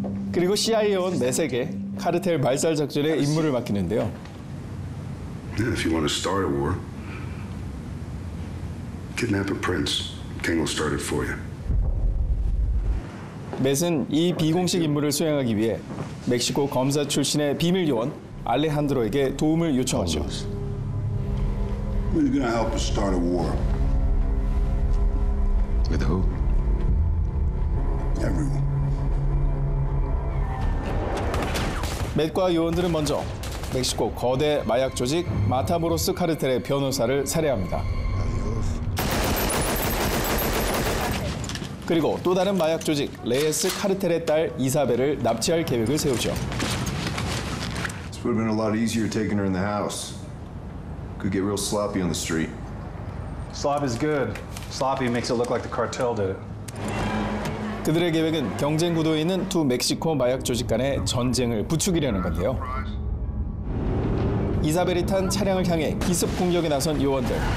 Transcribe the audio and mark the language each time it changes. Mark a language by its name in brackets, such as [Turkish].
[Korean] 그리고 CIA원 맷에게 카르텔 말살 작전의 임무를 맡기는데요. [English] If you want to start a war, kidnap a prince. King will start it for you. [Korean] 맷은 이 비공식 임무를 수행하기 위해 멕시코 검사 출신의 비밀 요원 알레한드로에게 도움을 요청하죠. [English] Who's gonna help us start a war? With who? Everyone. [Korean] 맷과 요원들은 먼저 멕시코 거대 마약 조직 마타모로스 카르텔의 변호사를 살해합니다. 그리고 또 다른 마약 조직 레예스 카르텔의 딸 이사벨을 납치할 계획을 세우죠. [English] This would have been a lot easier taking her in the house. Could get real sloppy on the street. Slop is good. Sloppy makes it look like the cartel did it. [Korean] 그들의 계획은 경쟁 구도에 있는 두 멕시코 마약 조직 간의 전쟁을 부추기려는 건데요. 이사벨이 탄 차량을 향해 기습 공격에 나선 요원들.